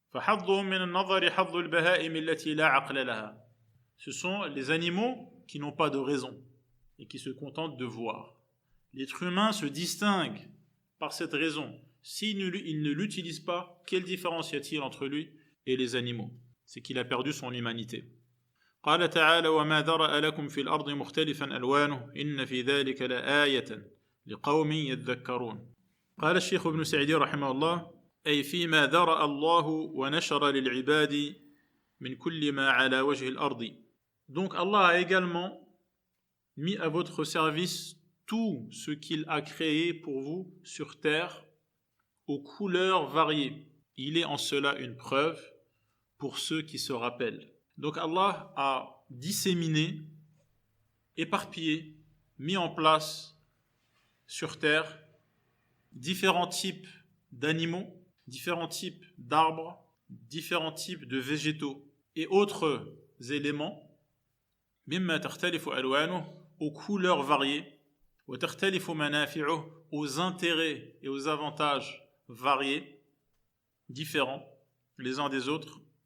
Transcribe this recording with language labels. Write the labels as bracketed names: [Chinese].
[French] Ce sont les animaux qui n'ont pas de raison et qui se contentent de voir. L'être humain se distingue par cette raison. S'il ne l'utilise pas, quelle différence y a-t-il entre lui et les animaux? C'est qu'il a perdu son humanité. [Arabic] قال تعالى وما ذرأ لكم في الأرض مختلفا ألوانه إن في ذلك لآية لقوم يذكرون. قال الشيخ ابن سعدي رحمه الله أي فيما ذرأ الله ونشر للعباد من كل ما على وجه الأرض. [French] Donc Allah a également mis à votre service tout ce qu'il a créé pour vous sur terre aux couleurs variées. Il est en cela une preuve pour ceux qui se rappellent. Donc Allah a disséminé, éparpillé, mis en place sur terre différents types d'animaux, différents types d'arbres, différents types de végétaux et autres éléments, [Arabic] mimma takhtalifu alwanuhu, [French] aux couleurs variées, [Arabic] wa takhtalifu manafi'uhu, [French] aux intérêts et aux avantages variés, différents les uns des autres.